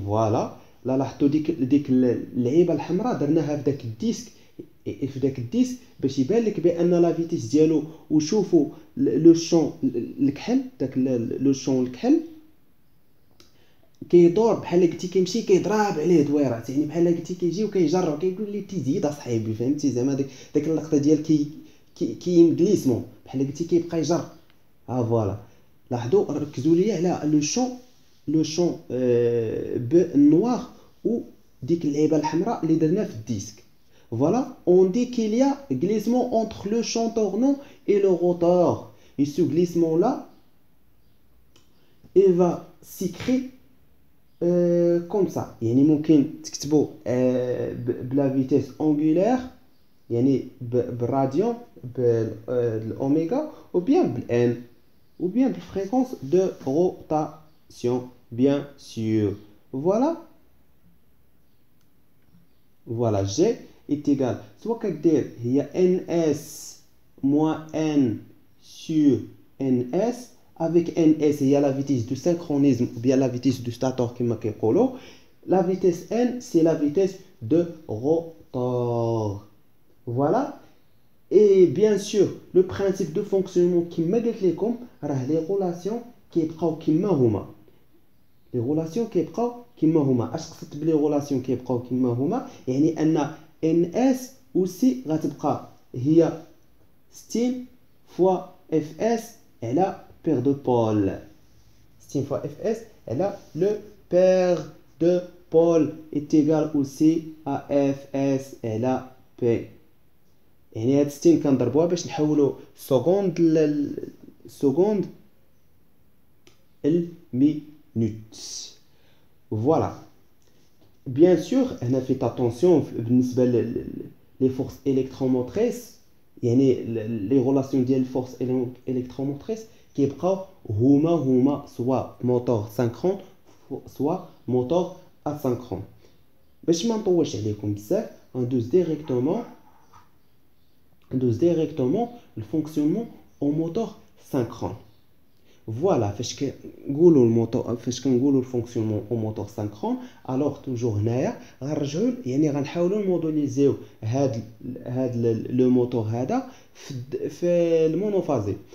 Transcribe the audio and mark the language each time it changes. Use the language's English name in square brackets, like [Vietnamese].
[French] et voilà [Arabic] لا لاحظتوا ديك اللعيبه الحمراء درناها في داك الديسك في داك الديسك باش يبان لك بان لا فيتيس ديالو وشوفوا لو شون الكحل داك لو شون الكحل كيدور بحال قلتي كيمشي كيضرب عليه دويرات يعني بحال قلتي كيجي وكيجر وكيقول لي تيزيد اصاحبي فهمتي زعما داك اللقطه ديال كي غليسمون بحال قلتي كيبقى يجر. فوالا لاحظوا ركزوا لي على لو شون [French] le champ noir ou [Arabic] ديك اللعيبه الحمراء اللي درنا في الديسك. [French] Voilà, on dit qu'il y a glissement entre le champ tournant et le rotor. Et ce glissement-là, il va s'écrire comme ça. [Arabic] يعني ممكن تكتبوا بلا فيتيس [French] angulaire يعني بالراديون بالأوميغا ou bien بالN ou bien de fréquence de rotation, bien sûr. Voilà. Voilà, G est égal. Soit [Arabic] كدير هي [French] NS moins N sur NS. Avec NS, il y a la vitesse du synchronisme ou bien la vitesse du stator qui m'a كيقولوا. La vitesse N, c'est la vitesse de rotor. Voilà. Et bien sûr, le principe de fonctionnement qui m'a dit les relations qui [Arabic] يبقاو كما هما. [French] Les relations qui [Arabic] يبقاو كما هما. اش قصدت بلي relations qui يبقاو كما هما؟ يعني ان NS aussi غتبقى هي 60 fois Fs على [French] paire de pôles. 60 fois Fs على le paire de pôles est égal aussi à Fs على P. [Arabic] يعني هاد 60 كنضربوها باش نحولو سكوند سكوند المينوت. [French] Voilà. Bien sûr, هنا فيت attention بالنسبة les forces électromotrices يعني les relations ديال الفورس électromotrices [Arabic] كيبقاو هما [French] soit moteur synchrone soit moteur asynchrone. [Arabic] باش ما نطولش عليكم بزاف ندوز directement [French] le fonctionnement au moteur synchrone. [Arabic] Voilà, فاش كنقولوا [French] le fonctionnement au moteur synchrone, alors toujours [Arabic] هنايا غنرجعوا يعني غنحاولوا نموديليزيو هاد لو موتور هذا في المونوفازي.